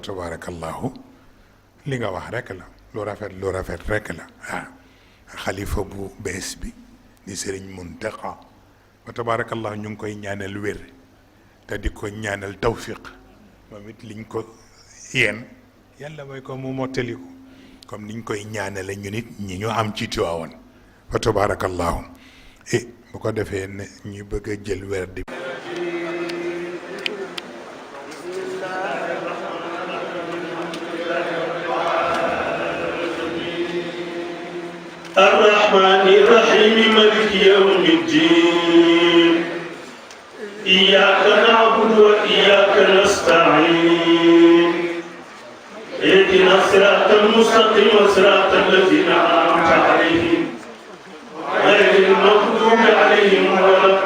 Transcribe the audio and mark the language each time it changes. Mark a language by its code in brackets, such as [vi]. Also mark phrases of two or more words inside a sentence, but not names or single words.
[wo] tabaarakallahu li nga wax rek la lu rafet rek la xalifa bu bees bi di Serigne Mountakha fa tabaarakallah ñu ngi koy ñaanal wér te di ko ñaanal tawfiq moom it liñ ko yéen yàlla mooy ko mu mottali ko comme niñ koy ñaanale ñu nit ñi ñu am ci Tiwaawan fa tabaarakallahu bu ko defee ne ñu bëgg a jël wér di [ar] الرحمن الرحيم مالك يوم الدين إياك نعبد وإياك نستعين اهدنا الصراط المستقيم صراط الذين أنعمت عليهم غير المغضوب عليهم ولا